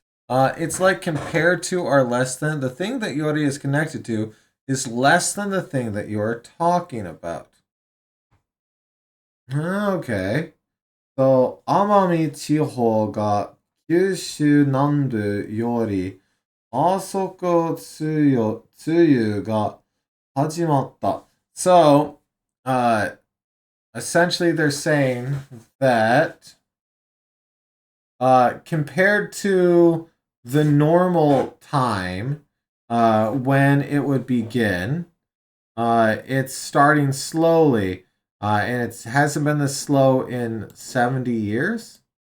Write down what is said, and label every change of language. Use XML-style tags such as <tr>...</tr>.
<en>It's like compared to or less than. The thing that yori is connected to is less than the thing that you're talking about. Okay.</en> <ja>So, 奄美地方が九州南部より遅く梅雨が始まった.</ja> <en>So, essentially they're saying that compared to the normal time when it would begin, it's starting slowly, and it hasn't been this slow in 70 years.</en>